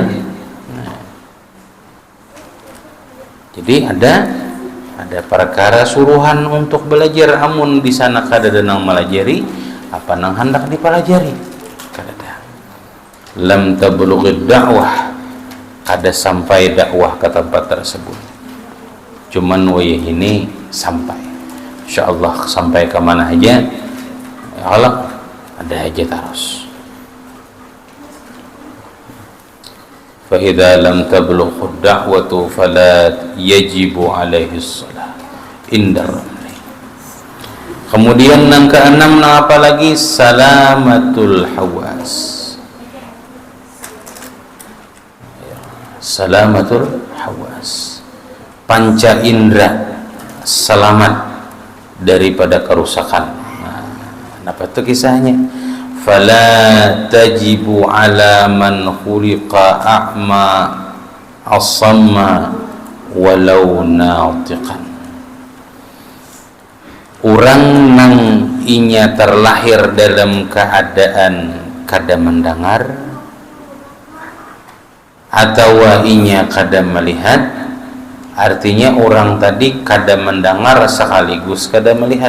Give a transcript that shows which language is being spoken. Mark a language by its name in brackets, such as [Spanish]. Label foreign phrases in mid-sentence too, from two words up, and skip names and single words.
[Banjar] Nah, jadi ada perkara suruhan untuk belajar, amun di sana kada ada nang melajari apa nang hendak dipelajari kada ada. [Arabic] لم تبلغ الدعوة, [Banjar] kada sampai dakwah ke tempat tersebut, cuman wayah ini sampai insyaallah sampai ke mana aja Allah ada aja terus. [Arabic] فإذا لم تبلغ الدعوة فلا يجب عليه صلاة عند الرملي. [Indonesian] Kemudian yang keenam apa lagi? [Arabic] سلامة الحواس. سلامة الحواس, [Indonesian] panca indera selamat daripada kerusakan. Apa itu kisahnya? [Arabic] فلا تجب على من خلق أعمى أصم ولو ناطقا. [Banjar] Orang nang inya terlahir dalam keadaan kada mendengar atau inya kada melihat, artinya orang tadi kada mendengar sekaligus kada melihat.